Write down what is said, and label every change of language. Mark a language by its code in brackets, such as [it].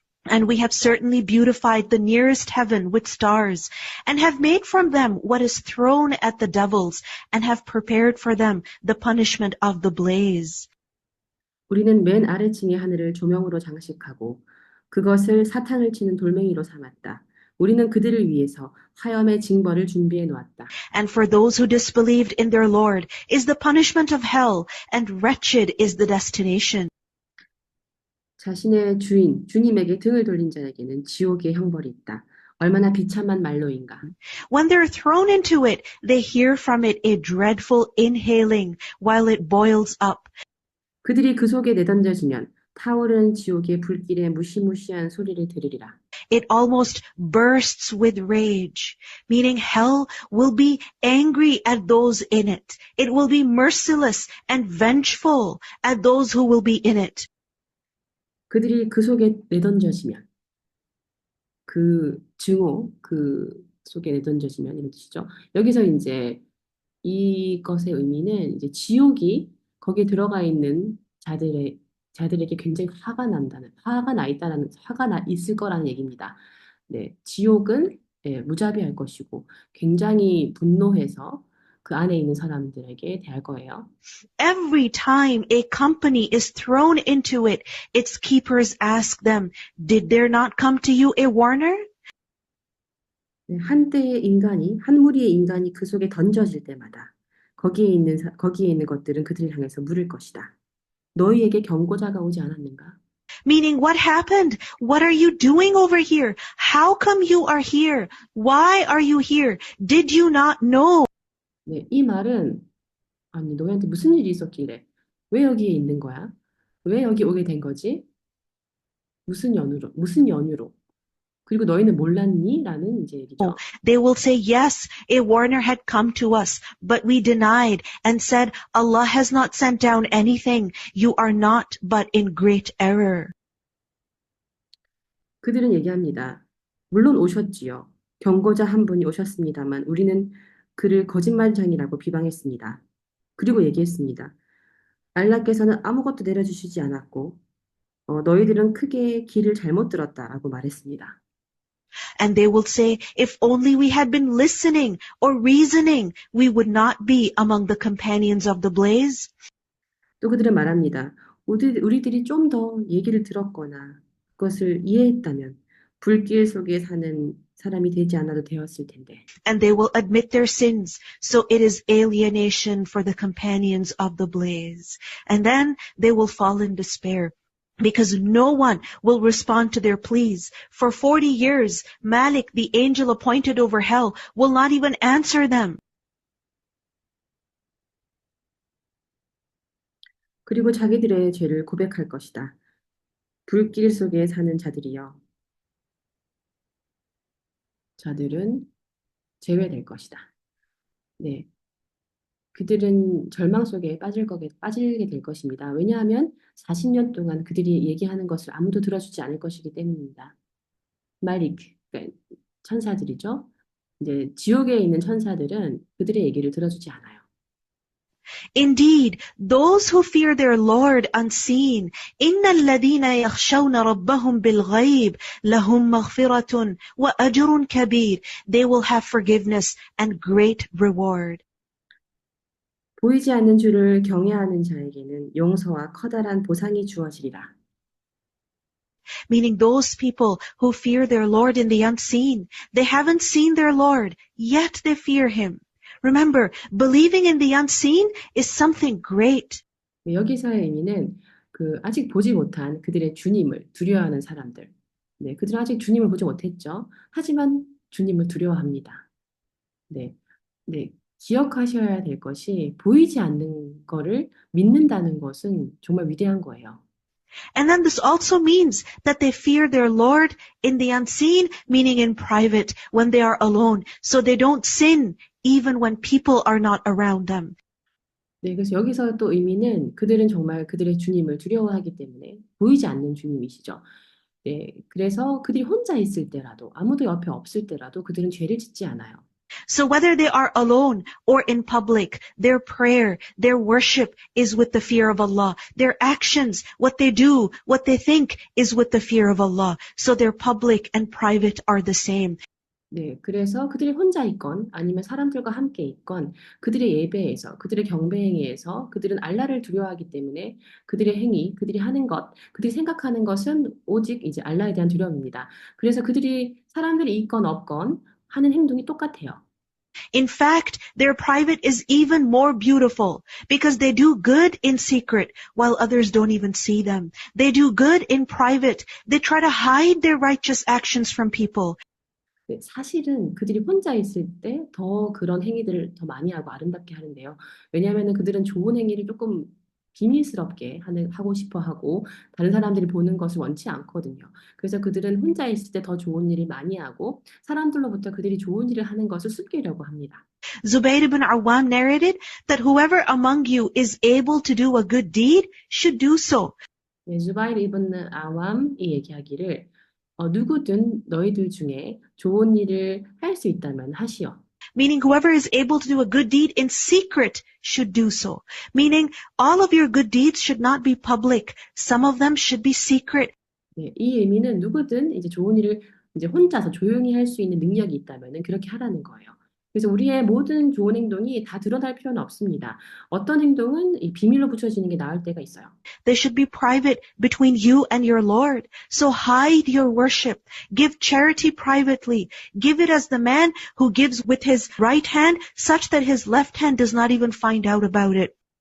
[en] And we have certainly beautified the nearest heaven with stars, and have made from them what is thrown at the devils, and have prepared for them the punishment of the blaze. [ko] 우리는 맨 아래층의 하늘을 조명으로 장식하고 그것을 사탄을 치는 돌멩이로 삼았다. 우리는 그들을 위해서 화염의 징벌을 준비해 놓았다. [en] And for those who disbelieved in their Lord is the punishment of hell, and wretched is the destination. [ko] 자신의 주인, 주님에게 등을 돌린 자에게는 지옥의 형벌이 있다. 얼마나 비참한 말로인가. [en] When they're thrown into it, they hear from it a dreadful inhaling while it boils up. [ko] 그들이 그 속에 내던져지면 타오르는 지옥의 불길에 무시무시한 소리를 들으리라. [en] It almost bursts with rage, meaning hell will be angry at those in it. It will be merciless and vengeful at those who will be in it. [ko] 그들이 그 속에 내던져지면 그 증오, 그 속에 내던져지면 이런 뜻이죠. 여기서 이제 이것의 의미는 이제 지옥이 거기에 들어가 있는 자들에게 굉장히 화가 나 있다는, 화가 나 있을 거라는 얘기입니다. 네, 지옥은 무자비할 것이고 굉장히 분노해서 그 안에 있는 사람들에게 대할 거예요. [en] Every time a company is thrown into it, its keepers ask them, "Did there not come to you a warner?" [ko] 네, 한 무리의 인간이 그 속에 던져질 때마다 거기에 있는 것들은 그들을 향해서 물을 것이다. 너희에게 경고자가 오지 않았는가? [en] Meaning, what happened? What are you doing over here? How come you are here? Why are you here? Did you not know? [ko] 네, 이 말은 아니 너희한테 무슨 일이 있었길래 왜 여기에 있는 거야? 왜 여기 오게 된 거지? 무슨 연유로? 그리고 너희는 몰랐니? 라는 이제 얘기죠. [en] They will say, yes, a warner had come to us, but we denied and said, Allah has not sent down anything. You are not but in great error. [ko] 그들은 얘기합니다. 물론 오셨지요. 경고자 한 분이 오셨습니다만 우리는 그를 거짓말장이라고 비방했습니다. 그리고 얘기했습니다. 알라께서는 아무것도 내려주시지 않았고 너희들은 크게 길을 잘못 들었다라고 말했습니다. [en] And they will say, if only we had been listening or reasoning, we would not be among the companions of the blaze. [ko] 또 그들은 말합니다. 우리들이 좀 더 얘기를 들었거나 그것을 이해했다면 불길 속에 사는 사람이 되지 않아도 되었을 텐데. [en] And they will admit their sins, so it is alienation for the companions of the blaze. And then they will fall in despair, because no one will respond to their pleas. For 40 years, Malik, the angel appointed over hell, will not even answer them. [ko] 그리고 자기들의 죄를 고백할 것이다. 불길 속에 사는 자들이여. 자들은 제외될 것이다. 네. 그들은 절망 속에 빠지게 될 것입니다. 왜냐하면 40년 동안 그들이 얘기하는 것을 아무도 들어주지 않을 것이기 때문입니다. 말릭, 그러니까 천사들이죠. 이제 지옥에 있는 천사들은 그들의 얘기를 들어주지 않아요. [en] Indeed, those who fear their Lord unseen, [ar] إِنَّ الَّذِينَ يَخْشَوْنَ رَبَّهُمْ بِالْغَيْبِ لَهُمْ مَغْفِرَةٌ وَأَجْرٌ كَبِيرٌ. [en] They will have forgiveness and great reward. [ko] 보이지 않는 주를 경외하는 자에게는 용서와 커다란 보상이 주어지리라. [en] Meaning those people who fear their Lord in the unseen. They haven't seen their Lord, yet they fear Him. Remember, believing in the unseen is something great. [ko] 여기서의 의미는 아직 보지 못한 그들의 주님을 두려워하는 사람들. 네, 그들은 아직 주님을 보지 못했죠. 하지만 주님을 두려워합니다. 네, 네, 기억하셔야 될 것이 보이지 않는 거를 믿는다는 것은 정말 위대한 거예요. [en] And then this also means that they fear their Lord in the unseen, meaning in private, when they are alone, so they don't sin even when people are not around them. [ko] 네, 그래서 여기서 또 의미는 그들은 정말 그들의 주님을 두려워하기 때문에 보이지 않는 주님이시죠. 네, 그래서 그들이 혼자 있을 때라도 아무도 옆에 없을 때라도 그들은 죄를 짓지 않아요. [en] So whether they are alone or in public, their prayer, their worship is with the fear of Allah. Their actions, what they do, what they think is with the fear of Allah. So their public and private are the same. [ko] 네, 그래서 그들이 혼자 있건 아니면 사람들과 함께 있건 그들의 예배에서, 그들의 경배행위에서 그들은 알라를 두려워하기 때문에 그들의 행위, 그들이 하는 것, 그들이 생각하는 것은 오직 이제 알라에 대한 두려움입니다. 그래서 그들이 사람들이 있건 없건 하는 행동이 똑같아요. [en] In fact, their private is even more beautiful because they do good in secret while others don't even see them. They do good in private. They try to hide their righteous actions from people. [ko] 네, 사실은 그들이 혼자 있을 때 더 그런 행위들을 더 많이 하고 아름답게 하는데요. 왜냐하면 그들은 좋은 행위를 조금 비밀스럽게 하고 싶어 하고 다른 사람들이 보는 것을 원치 않거든요. 그래서 그들은 혼자 있을 때 더 좋은 일을 많이 하고 사람들로부터 그들이 좋은 일을 하는 것을 숨기려고 합니다. [en] Zubayr ibn Awam narrated that whoever among you is able to do a good deed should do so. [ko] 네, 주바이르 이븐 아왑이 얘기하기를 누구든 너희들 중에 좋은 일을 할 수 있다면 하시오. [en] Meaning whoever is able to do a good deed in secret should do so. Meaning all of your good deeds should not be public. Some of them should be secret. [ko] 네, 이 의미는 누구든 이제 좋은 일을 이제 혼자서 조용히 할 수 있는 능력이 있다면 그렇게 하라는 거예요. 그래서 우리의 모든 좋은 행동이 다 드러날 필요는 없습니다. 어떤 행동은 이 비밀로 붙여지는 게 나을 때가 있어요. [en] They should be private between you and your Lord. So hide your worship. Give charity privately. Give it as the man who gives with his right hand such that his left hand does not even find out about it.